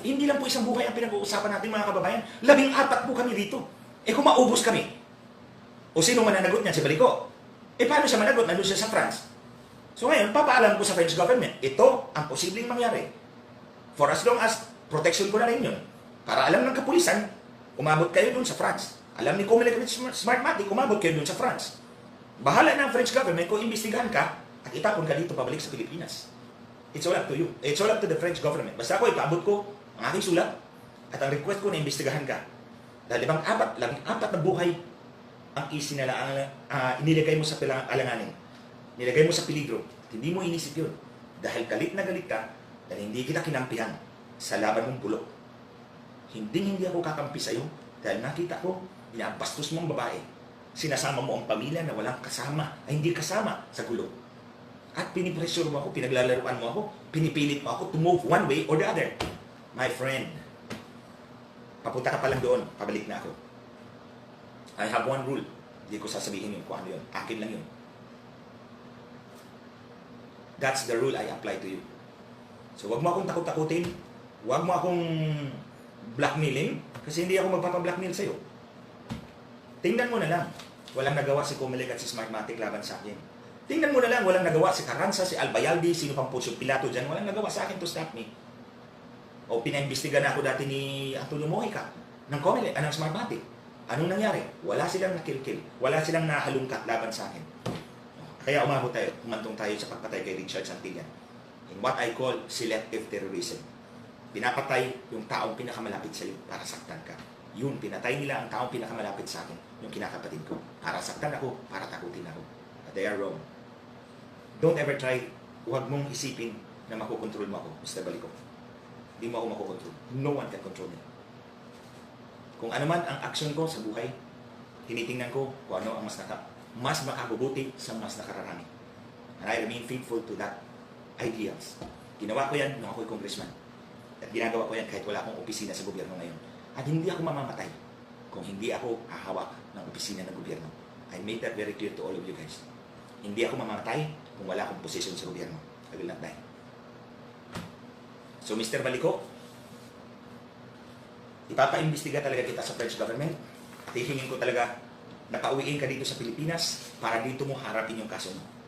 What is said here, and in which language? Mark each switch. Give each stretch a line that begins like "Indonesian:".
Filipino: Hindi lang po isang buhay ang pinag-uusapan natin, mga kababayan. 14 po kami dito. Kung maubos kami, o sino mananagot niyan? Si Baliko. Paano siya managot? Nandun siya sa France. So ngayon, papaalam ko sa French government, ito ang posibleng mangyari.
English: For as long as protection
Filipino: ko na rin yun. Para alam ng kapulisan, umabot kayo dun sa France. Alam ni Comelec at Smartmatic, umabot kayo dun sa France. Bahala na ang French government kung imbestigahan ka at itapon ka dito pabalik sa Pilipinas.
English: It's all up to you. It's all up to the French government.
Filipino: Basta ako, ipaabot ko ang aking sulat at ang request ko na imbestigahan ka. Dahil labing apat na buhay ang inilagay mo sa alanganin. Nilagay mo sa peligro. Hindi mo inisip yun. Dahil galit na galit ka, dahil hindi kita kinampihan sa laban mong bulok. Hindi ako kakampi sa'yo dahil nakita ko, binabastos mo ang babae. Sinasama mo ang pamilya na walang kasama, ay hindi kasama sa gulo. At pinipressure mo ako, pinaglalaruan mo ako, pinipilit mo ako
English: to move one way or the other. My friend,
Filipino: papunta ka pa lang doon, pabalik na ako.
English: I have one rule.
Filipino: Hindi ko sasabihin yun kung ano yun. Akin lang yun.
English: That's the rule I apply to you.
Filipino: So wag mo akong takot-takutin, wag mo akong blackmailing, kasi hindi ako magpapablackmail sa'yo. Tingnan mo na lang, walang nagawa si Comelec at si Smartmatic laban sa akin. Tingnan mo na lang, walang nagawa si Carranza, si Albayalde, sino pang Poncio Pilato dyan, walang nagawa sa akin
English: to stop me.
Filipino: O pinaimbestigan na ako dati ni Antonio Mojica ng Comelec, ng Smartmatic. Anong nangyari? Wala silang nakilkil, wala silang nahalungkat laban sa akin. Kaya umabot tayo, umantong tayo sa pagpatay kay Richard Santillan.
English: In what I call selective terrorism.
Filipino: Pinapatay yung taong pinakamalapit sa iyo para saktan ka. Yun, pinatay nila ang taong pinakamalapit sa akin, yung kinakapatid ko. Para saktan ako, para takutin ako.
English: But they are wrong. Don't ever try,
Filipino: huwag mong isipin na makokontrol mo ako, Mr. Baliko. Hindi mo ako makokontrol.
English: No one can control me.
Filipino: Kung ano man ang action ko sa buhay, tinitingnan ko kung ano ang mas makabubuti sa mas nakararami.
English: And I remain faithful to that ideals.
Filipino: Ginawa ko yan nung ako'y congressman. At ginagawa ko yan kahit wala akong opisina sa gobyerno ngayon. At hindi ako mamamatay kung hindi ako hahawak ng opisina ng gobyerno.
English: I made that very clear to all of you guys.
Filipino: Hindi ako mamamatay kung wala akong posisyon sa gobyerno.
English: I will not die.
Filipino: So Mr. Baliko, ipapaimbestiga talaga kita sa French government at hihingin ko talaga na pauwiin ka dito sa Pilipinas para dito mo harapin yung kaso mo.